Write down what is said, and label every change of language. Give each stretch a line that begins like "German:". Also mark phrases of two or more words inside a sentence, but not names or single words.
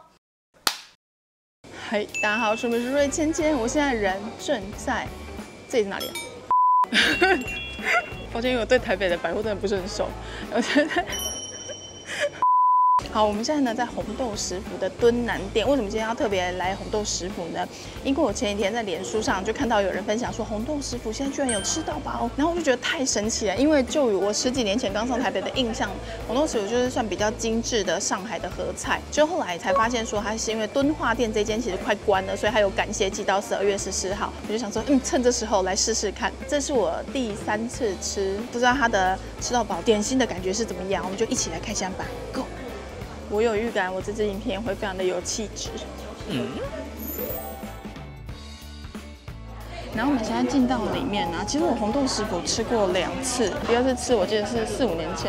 Chinese: 嗨，大家好，我是瑞芊芊，我現在人正在這裡是哪裡啊？抱歉，因為我對台北的百貨真的不是很熟。我觉得好，我們現在呢在紅豆食府的敦南店。為什麼今天要特別來紅豆食府呢？因為我前幾天在臉書上就看到有人分享說紅豆食府現在居然有吃到飽，然後我就覺得太神奇了。因為就我10幾年前剛上台北的印象，紅豆食府就是算比較精緻的上海的合菜。就後來才發現說，它是因為敦化店這間其實快關了，所以它有感謝祭到12月14號。我就想說，趁這時候來試試看。這是我第3次吃，不知道它的吃到飽點心的感覺是怎麼樣，我們就一起來開箱吧 ，Go！我有預感，我這支影片會非常的有氣質。然後我們現在进到裡面啊，其實我紅豆食府吃過2次，第2次吃我記得是4、5年前。